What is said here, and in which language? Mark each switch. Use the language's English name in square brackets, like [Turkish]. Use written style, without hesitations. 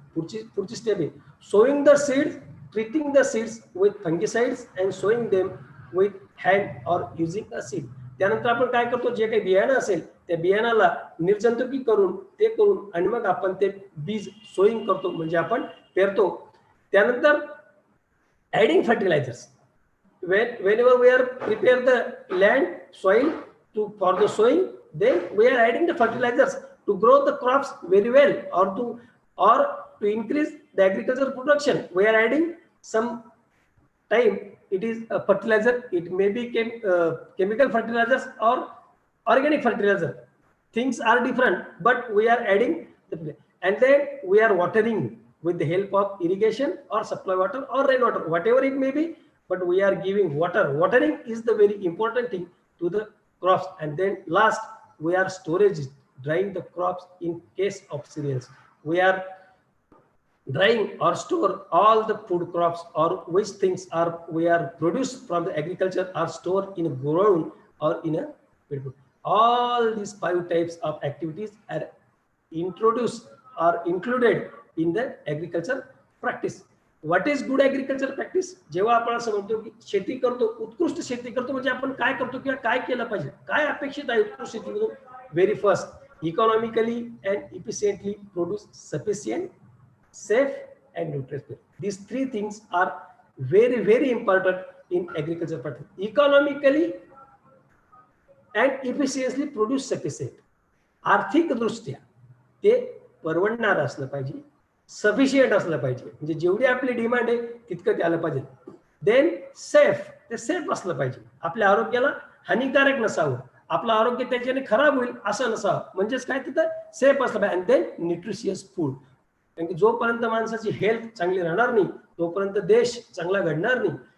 [Marathi] पुढची स्टेप आहे [English] Sowing the seeds, treating the seeds with fungicides and sowing them with hand or using a seed. [Marathi] त्यानंतर आपण काय करतो? जे काही बियाणं असेल त्या बियाणाला निर्जंतुकी करून आणि मग आपण ते बीज सोइंग करतो, म्हणजे आपण पेरतो. त्यानंतर [English] Adding fertilizers. Whenever we are prepare the land soil for the sowing, then we are adding the fertilizers to grow the crops very well, or to increase the agricultural production. We are adding some time. It is a fertilizer. It may be chemical fertilizers or organic fertilizer. Things are different, but we are adding and then we are watering with the help of irrigation or supply water or rainwater, whatever it may be. but we are giving water. Watering is the very important thing to the crops. And then last, we are storage, drying the crops in case of cereals. We are drying or store all the food crops or which things are we are produced from the agriculture are stored in a ground or in a pit. All these 5 types of activities are introduced or included in the agriculture practice. What is good agriculture practice? [Marathi] जेव्हा आपण असं म्हणतो की शेती करतो, उत्कृष्ट शेती करतो, म्हणजे आपण काय करतो किंवा काय केलं पाहिजे, काय अपेक्षित आहे उत्कृष्ट शेतीमधून? [English] Very first, economically and efficiently produce sufficient, safe and nutritious. These 3 things are very, very important in agriculture practice. Economically and efficiently produce sufficient. [Marathi] आर्थिक दृष्ट्या ते परवडणार असलं पाहिजे, सफिशियंट असलं पाहिजे, म्हणजे जेवढी आपली डिमांड आहे तितकं ते आलं पाहिजे. [English] then safe, [Marathi] ते सेफ असलं पाहिजे, आपल्या आरोग्याला हानिकारक नसावं, आपलं आरोग्य त्याच्याने खराब होईल असं नसावं, म्हणजेच काय तिथं सेफ असलं पाहिजे. [English] and then nutritious food, [Marathi] कारण की जोपर्यंत माणसाची हेल्थ चांगली राहणार नाही तोपर्यंत देश चांगला घडणार नाही.